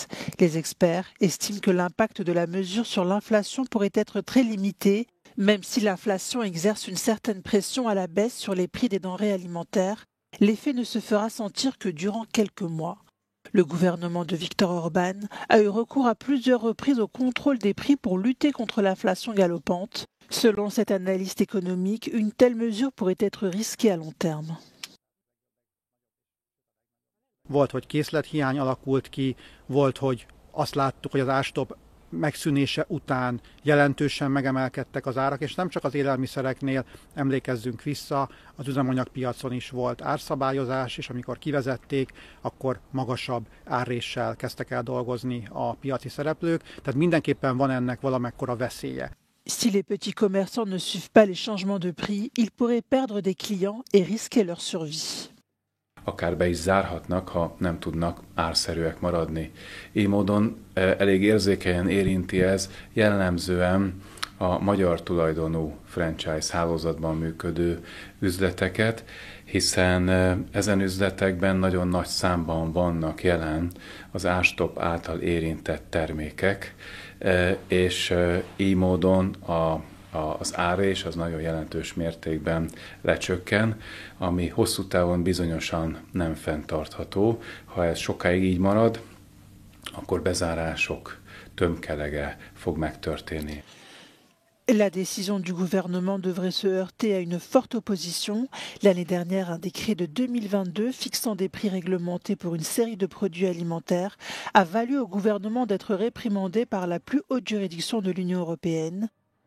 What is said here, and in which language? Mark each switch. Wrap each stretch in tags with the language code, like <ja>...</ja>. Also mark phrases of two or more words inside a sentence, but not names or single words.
<fr>Les experts estiment que l'impact de la mesure sur l'inflation pourrait être très limité, même si l'inflation exerce une certaine pression à la baisse sur les prix des denrées alimentaires. L'effet ne se fera sentir que durant quelques mois. Le gouvernement de Viktor Orban a eu recours à plusieurs reprises au contrôle des prix pour lutter contre l'inflation galopante. Selon cet analyste économique, une telle mesure pourrait être risquée à long terme.</fr> <hu>Volt, hogy készlethiány alakult ki, volt, hogy azt láttuk, hogy az árstop megszűnése után jelentősen megemelkedtek az árak, és nem csak az élelmiszereknél, emlékezzünk vissza, az üzemanyagpiacon is volt árszabályozás, és amikor kivezették, akkor magasabb árréssel kezdtek el dolgozni a piaci szereplők, tehát mindenképpen van ennek valamekkora veszélye.</hu> <fr>Si les petits commerçants ne suivent pas les changements de prix, ils pourraient perdre des clients et risquer leur survie.</fr> <hu>Akár be is zárhatnak, ha nem tudnak árszerűek maradni. Így módon elég érzékenyen érinti ez jellemzően a magyar tulajdonú franchise hálózatban működő üzleteket, hiszen ezen üzletekben nagyon nagy számban vannak jelen az árstop által érintett termékek, és így módon az árrés az nagyon jelentős mértékben lecsökken, ami hosszú távon bizonyosan nem fenntartható. Ha ez sokáig így marad, akkor bezárások tömkelege fog megtörténni.</hu> <fr>La décision du gouvernement devrait se heurter à une forte opposition. L'année dernière, un décret de 2022 fixant des prix réglementés pour une série de produits alimentaires a valu au gouvernement d'être réprimandé par la plus haute juridiction de l'Union européenne.</fr>